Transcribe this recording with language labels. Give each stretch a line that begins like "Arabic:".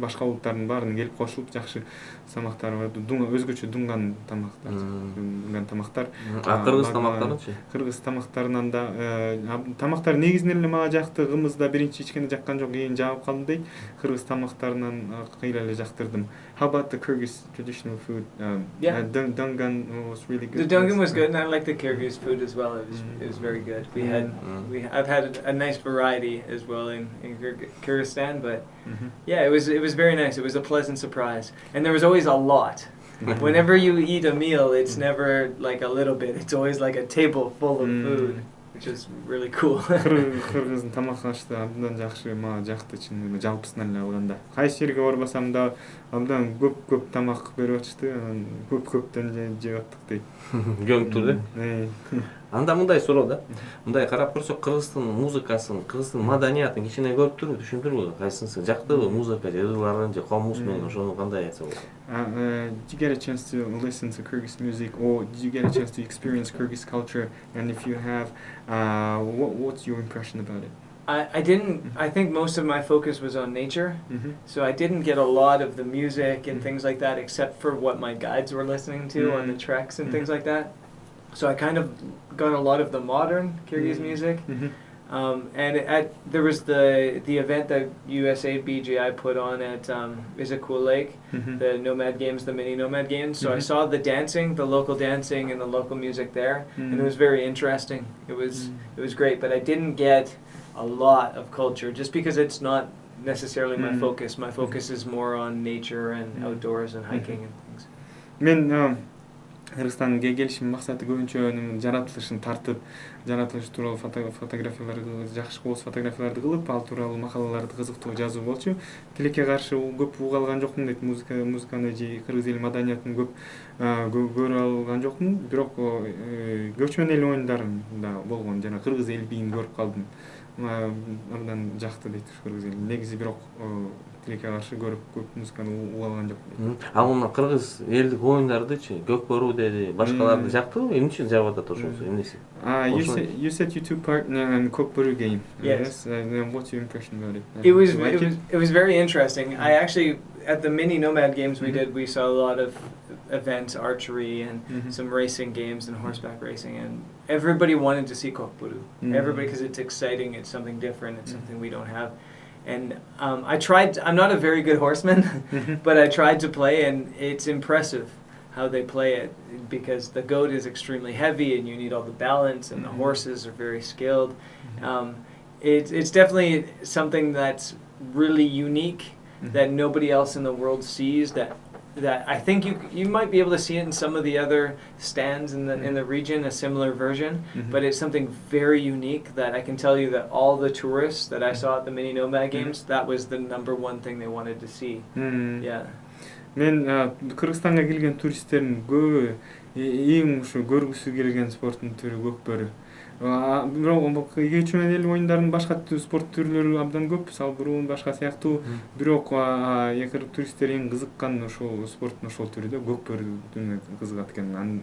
Kyrgyz: Башка улуттардын баарына келип кошулуп жакшы тамактар бар. Өзгөчө дунган тамактар. Дунган тамактар. Кыргыз тамактарынчы? Кыргыз тамактарынан да тамактар негизинен эле мага жакты. Кымызда биринчи ичкенде жаккан жок, кийин жабып калдым дейт. Кыргыз тамактарынан кыйла эле жактырдым.
English: How about the Kyrgyz traditional food? Yeah. Dungan was really good. The dungan was good, and I like the Kyrgyz food as well. It was very good. I've had a nice variety as well in Kyrgyzstan, but yeah, it was very nice. It was a pleasant surprise, and there was always a lot. Whenever you eat a meal, it's never like a little bit. It's always like a table full of food, which is really cool. Кыргыздын тамак ашты абдан жакшы, мага жакты чын жалпысынан эле алганда. Кайсы жерге барбасам да абдан көп тамак берип атышты, анан көптөн жеп аттык дейт. Көңүлдүү да. Анда мындай суроо да. Мындай карап көрсөк, Кыргыздын музыкасын, Кыргыздын маданиятын кичине көрүп турбу, түшүндүрбү? Кайсынысы жактыбы музыка, жырларын же коомубуз менен ошону кандай айтса болот? Did you get a chance to listen to Kyrgyz music, or did you get a chance to experience Kyrgyz culture? And if you have, what's your impression about it? I didn't. I think most of my focus was on nature, so I didn't get a lot of the music and things like that, except for what my guides were listening to on the treks and things like that. So I kind of got a lot of the modern Kyrgyz music. And there was the event that USA BGI put on at Issaquah Lake, the Nomad Games, the mini Nomad Games. So I saw the dancing, the local dancing and the local music there, and it was very interesting. It was great, but I didn't get a lot of culture just because it's not necessarily my focus. My focus is more on nature and outdoors and hiking and things.
Kyrgyz: Мен Кыргызстанга келишимдин максаты көбүнчө жаратылышын тартып, жаратылыш тууралуу фотографияларды, жакшы кооз фотографияларды кылып, ал тууралуу макалаларды кызыктуу жазуу болчу. Тилекке каршы көп уга алган жокмун дейт, музыканы же кыргыз эл маданиятын көп көрө алган жокмун, бирок көчмөн эл оюндарын да болгон, жана кыргыз эл бийин көрүп калдым. Абдан жакты дейт кыргыз эл. Негизи бирок тилекке каршы көрүп көп музыканы уга алган жокмун. Ал мына кыргыз элдик оюндардычы, көкбөрү деди, башкаларды жактыбы? Эмне үчүн жагып атат ошонусу? Эмнеси?
English: You said you took part in a көкбөрү game. Yes. What's your impression about it? It was very interesting. I actually, at the mini Nomad Games we saw a lot of events, archery and some racing games and horseback racing, and everybody wanted to see kokburu. Everybody, because it's exciting, it's something different, it's something we don't have. And I tried. I'm not a very good horseman, but I tried to play, and it's impressive how they play it, because the goat is extremely heavy, and you need all the balance, and the horses are very skilled. It's definitely something that's really unique that nobody else in the world sees. That I think you might be able to see it in some of the other stands in the region, a similar version, but it's something very unique that I can tell you that all the tourists that I saw at the mini Nomad Games, that was the number one thing they wanted to see. Yeah.
Kyrgyz: Мен Кыргызстанга келген туристтердин көбү эң ушу көргүсү келген спорттун түрү көкбөрү. Бирок көчмөн эл оюндарынын башка спорт түрлөрү абдан көп, салбыруу башка сыяктуу. Бирок туристтер эң кызыккан ошол спорттун ошол түрү да көкбөрү кызыгат экен.